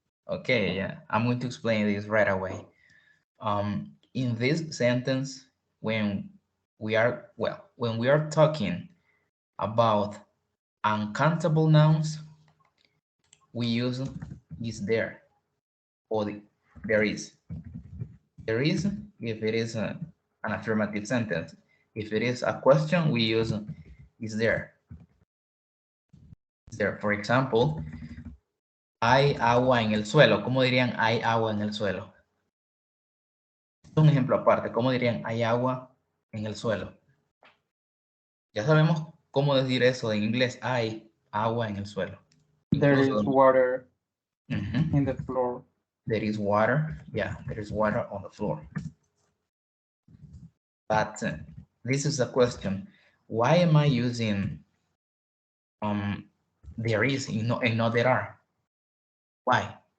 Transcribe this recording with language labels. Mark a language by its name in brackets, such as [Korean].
[English] Okay, yeah, I'm going to explain this right away. In this sentence, when we are talking about uncountable nouns, we use is there or there is. There is if it is an affirmative sentence. If it is a question, we use is there. Is there. For example, [Spanish] hay agua en el suelo. ¿Cómo dirían hay agua en el suelo? Un ejemplo aparte, ¿cómo dirían hay agua en el suelo? Ya sabemos cómo decir eso en inglés, hay agua en el suelo. [English] There is water Uh-huh. in the floor. There is water, yeah, there is water on the floor. But this is a question, why am I using there is and not there are? Why?